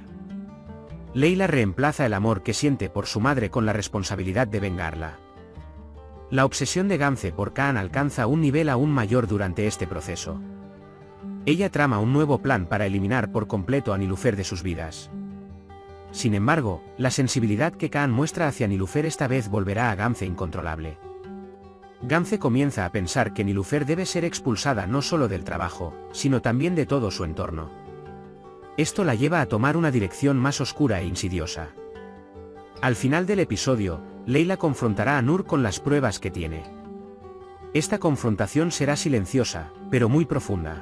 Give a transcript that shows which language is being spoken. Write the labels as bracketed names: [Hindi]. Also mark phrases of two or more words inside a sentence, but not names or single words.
[Spanish] Leyla reemplaza el amor que siente por su madre con la responsabilidad de vengarla. La obsesión de Gamze por Kaan alcanza un nivel aún mayor durante este proceso. Ella trama un nuevo plan para eliminar por completo a Nilufer de sus vidas. Sin embargo, la sensibilidad que Kaan muestra hacia Nilufer esta vez volverá a Gamze incontrolable. Gamze comienza a pensar que Nilufer debe ser expulsada no solo del trabajo, sino también de todo su entorno. Esto la lleva a tomar una dirección más oscura e insidiosa. Al final del episodio, Leyla confrontará a Nur con las pruebas que tiene. Esta confrontación será silenciosa, pero muy profunda.